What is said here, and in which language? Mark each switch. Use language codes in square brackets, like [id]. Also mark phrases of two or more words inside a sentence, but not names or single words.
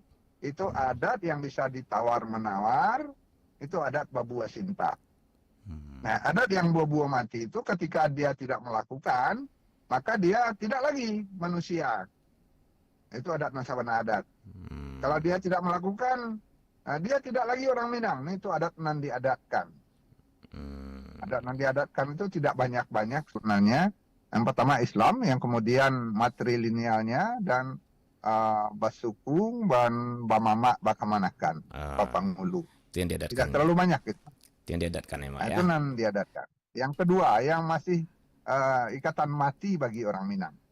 [id] Itu adat yang bisa ditawar-menawar, itu adat Babua Sinta. Nah, adat yang buah-buah mati itu ketika dia tidak melakukan, maka dia tidak lagi manusia. Itu adat nasabana adat. Kalau dia tidak melakukan, dia tidak lagi orang Minang. Itu [min] adat nan diadatkan. Adat nan diadatkan [id] itu tidak banyak-banyak sebenarnya. Yang pertama Islam, yang kemudian matrilinealnya dan basukung, dan [min] bamama bakamanakan, [id] papangulu. Itu yang diadatkan. Tidak terlalu banyak itu. Itu yang diadatkan ya, Mak, ya. [min] Itu nan diadatkan. [id] Yang kedua, yang masih ikatan mati bagi orang Minang.